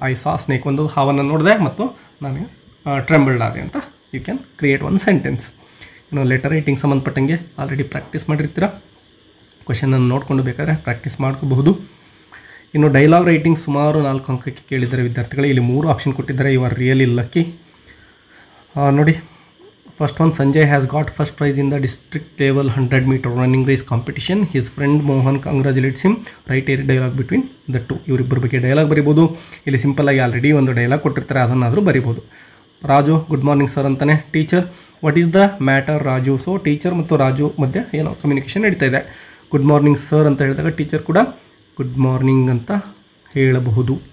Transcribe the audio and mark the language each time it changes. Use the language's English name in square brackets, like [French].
[English] I saw snake, [Kannada] ಒಂದು ಹಾವನ್ನು ನೋಡಿದೆ ಮತ್ತು ನಾನು ಟ್ರೆಂಬಲ್ಡ್ ಆದೆ ಅಂತ [English] you can create [Kannada] ಒಂದು ಸೆಂಟೆನ್ಸ್. ಇನ್ನು ಲೆಟರ್ ರೈಟಿಂಗ್ ಸಂಬಂಧಪಟ್ಟಂಗೆ ಆಲ್ರೆಡಿ ಪ್ರಾಕ್ಟೀಸ್ ಮಾಡಿರ್ತೀರ. ಕ್ವೆಶನನ್ನು ನೋಡಿಕೊಂಡು ಬೇಕಾದರೆ ಪ್ರಾಕ್ಟೀಸ್ ಮಾಡ್ಕೋಬಹುದು. ಇನ್ನು ಡೈಲಾಗ್ ರೈಟಿಂಗ್ ಸುಮಾರು 4 ಅಂಕಕ್ಕೆ ಕೇಳಿದ್ದಾರೆ ವಿದ್ಯಾರ್ಥಿಗಳು. ಇಲ್ಲಿ 3 ಆಪ್ಷನ್ ಕೊಟ್ಟಿದ್ದಾರೆ. [English] You are really lucky. [Kannada] ನೋಡಿ [English] First one, Sanjay has got first prize in the district level 100-meter running race competition. His friend Mohan congratulates him. Write a dialogue between the two. [Kannada] ಇವರಿಬ್ಬರ ಬಗ್ಗೆ dialogue ಬರಿಬೋದು. ಇಲ್ಲಿ simple ಆಗಿ already ಒಂದು dialogue ಕೊಟ್ಟಿರ್ತಾರೆ, ಅದನ್ನಾದರೂ ಬರಿಬೋದು. Raju good morning sir ಅಂತಾನೆ. Teacher [English] what is the matter [Kannada] Raju. So teacher ಮತ್ತು ರಾಜು ಮಧ್ಯೆ ಏನೋ ಕಮ್ಯುನಿಕೇಷನ್ ನಡೀತಾ ಇದೆ. ಗುಡ್ ಮಾರ್ನಿಂಗ್ ಸರ್ ಅಂತ ಹೇಳಿದಾಗ ಟೀಚರ್ ಕೂಡ ಗುಡ್ ಮಾರ್ನಿಂಗ್ ಅಂತ ಹೇಳಬಹುದು.